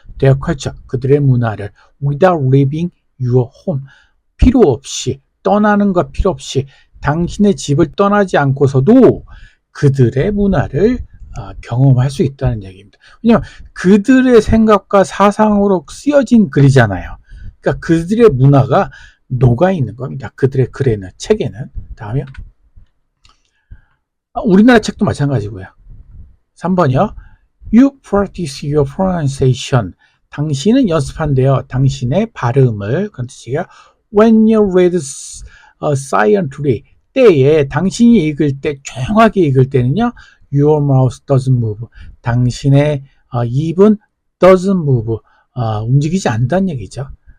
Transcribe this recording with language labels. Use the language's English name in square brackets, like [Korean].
[English] their culture, [Korean] 그들의 문화를 [English] without leaving your home, [Korean] 필요 없이, 떠나는 것 필요 없이, 당신의 집을 떠나지 않고서도 그들의 문화를 경험할 수 있다는 얘기입니다. 왜냐하면 그들의 생각과 사상으로 쓰여진 글이잖아요. 그러니까 그들의 문화가 녹아 있는 겁니다. 그들의 글에는, 책에는. 다음에 우리나라 책도 마찬가지고요. 3번이요. [English] You practice your pronunciation, [Korean] 당신은 연습한대요. 당신의 발음을, 그런 뜻이에요. [English] When you read silently, [Korean] 때에 당신이 읽을 때, 조용하게 읽을 때는요, [English] your mouth doesn't move, [Korean] 당신의 입은 [English] doesn't move, [Korean] 움직이지 않는다는 얘기죠.